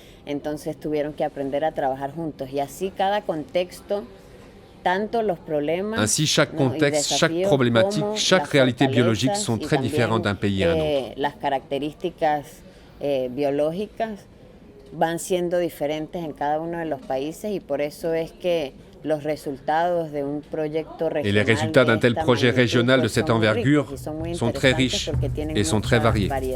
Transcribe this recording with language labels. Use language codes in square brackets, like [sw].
[es] Entonces tuvieron que aprender a trabajar juntos y así cada contexto, tanto los problemas, [fr] ainsi chaque contexte, chaque problématique, chaque réalité biologique sont très différentes d'un pays à un autre. [es] Las características biológicas van siendo diferentes en cada uno de los países y por eso es que los resultados de un proyecto régional. [fr] Et les résultats d'un tel projet régional de cette envergure sont très riches et sont très variés.